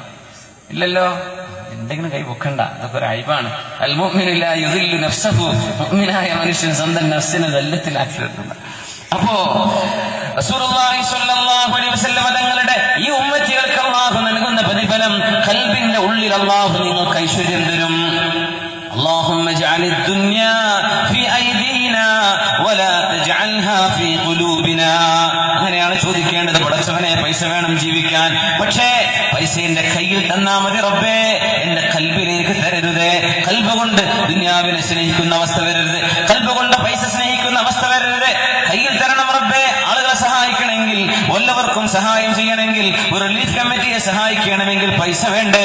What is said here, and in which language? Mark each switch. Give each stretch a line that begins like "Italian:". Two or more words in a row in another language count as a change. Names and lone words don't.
Malayalam: ഇല്ലല്ലോ, എന്തെങ്കിലും കൈപൊക്കണ്ട, അതൊക്കെ ഒരു അയ്ബാണ്.
Arabic: المؤمن لا يذل نفسه,
Malayalam: മുഅ്മിനായ മനുഷ്യൻ സ്വന്തം നഫ്സിനെ ദല്ലത്തിലാക്കി നിർത്തുന്നു. അപ്പോ റസൂലുള്ളാഹി
Arabic: صلى الله عليه وسلم
Malayalam: തങ്ങളുടെ ഈ ഉമ്മത്തികൾക്ക് അല്ലാഹു നൽകുന്ന പ്രതിഫലം, ഖൽബിന്റെ ഉള്ളിൽ അല്ലാഹു നിങ്ങൾക്ക് ഐശ്വര്യം തരും.
Arabic: اللهم اجعل الدنيا في أيدينا ولا تجعلها في قلوبنا.
Malayalam: അങ്ങനെയാണ് ചോദിക്കേണ്ടത്. പടച്ചവനെ, പൈസ വേണം ജീവിക്കാൻ, പക്ഷേ പൈസ എന്റെ കയ്യിൽ തന്നാ മതി റബ്ബേ, എന്റെ കൽബിലേക്ക് തരരുതേ. കൽബ് കൊണ്ട് ദുനിയാവിനെ സ്നേഹിക്കുന്ന അവസ്ഥ വരരുത്, കൽബ് കൊണ്ട് പൈസ സ്നേഹിക്കുന്ന അവസ്ഥ വരരുത്. കയ്യിൽ തരണം റബ്ബേ. ആളുകളെ സഹായിക്കണമെങ്കിൽ, വല്ലവർക്കും സഹായം ചെയ്യണമെങ്കിൽ, ഒരു
English: relief committee
Malayalam: സഹായിക്കണമെങ്കിൽ പൈസ വേണ്ടേ?